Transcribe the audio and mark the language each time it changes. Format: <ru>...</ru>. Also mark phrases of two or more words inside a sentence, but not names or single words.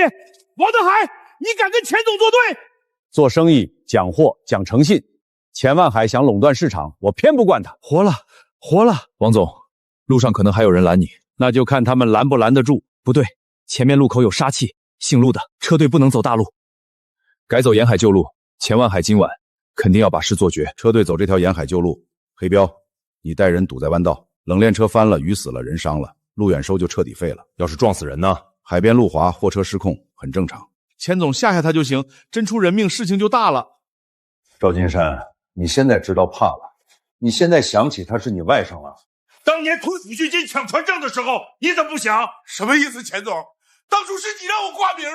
<zh>王德海，你敢跟錢總作對？做生意講貨講誠信。錢萬海想壟斷市場，我偏不慣他。活了，活了！王總，路上可能還有人攔你，那就看他們攔不攔得住。不对，前面路口有殺氣，姓陸的車隊不能走大路，改走沿海舊路。錢萬海今晚肯定要把事做绝。车队走这条沿海旧路，黑彪，你带人堵在弯道，冷链车翻了，鱼死了，人傷了，路远收就徹底廢了。要是撞死人呢？海邊路滑，貨車失控，很正常。錢總嚇嚇他就行，真出人命，事情就大了。趙金山，你現在知道怕了，你現在想起他是你外甥了。當年推撫恤金搶船證的時候，你怎麼不想？什麼意思，錢總？當初是你讓我掛名的。</zh>